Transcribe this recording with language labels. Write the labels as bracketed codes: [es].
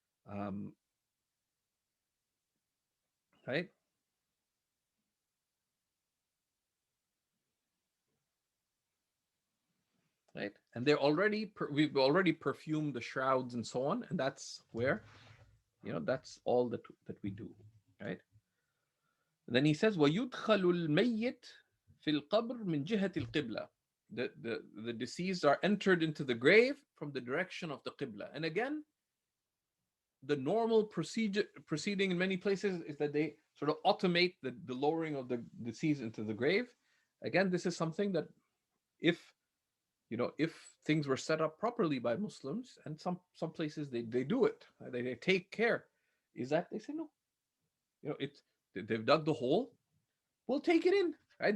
[en] Um, right? Right? And they're already, we've already perfumed the shrouds and so on, and that's where, that's all that we do, right? [ar] And then he says, وَيُدْخَلُ الْمَيِّتِ فِي الْقَبْرِ مِنْ جِهَةِ الْقِبْلَةِ. [en] The deceased are entered into the grave from the direction of the Qibla. And again, the normal proceeding in many places is that they sort of automate the lowering of the deceased into the grave. Again, this is something that if if things were set up properly by Muslims, and some places they do it, they take care, is that they say no, it's they've dug the hole, we'll take it in, right?